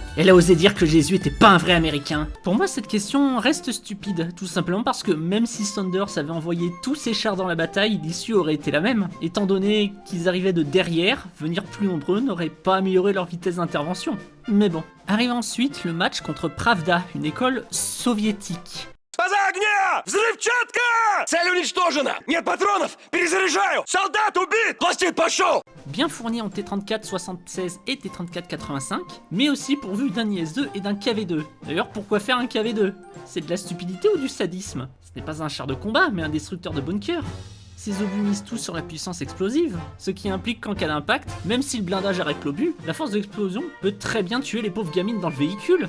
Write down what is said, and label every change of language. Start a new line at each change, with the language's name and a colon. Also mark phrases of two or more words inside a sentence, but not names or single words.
French: Elle a osé dire que Jésus était pas un vrai américain. Pour moi, cette question reste stupide. Tout simplement parce que même si Saunders avait envoyé tous ses chars dans la bataille, l'issue aurait été la même. Étant donné qu'ils arrivaient de derrière, venir plus nombreux n'aurait pas amélioré leur vitesse d'intervention. Mais bon. Arrive ensuite le match contre Pravda, une école soviétique.
Russian: Фаза огня! Взрывчатка! Цель уничтожена! Нет патронов! Перезаряжаю! Солдат убит! Пластид пошел!
French: Bien fourni en T-34-76 et T-34-85, mais aussi pourvu d'un IS-2 et d'un KV-2. D'ailleurs, pourquoi faire un KV-2? C'est de la stupidité ou du sadisme? Ce n'est pas un char de combat, mais un destructeur de bunker. Ces obus misent tout sur la puissance explosive, ce qui implique qu'en cas d'impact, même si le blindage arrête l'obus, la force d'explosion peut très bien tuer les pauvres gamines dans le véhicule.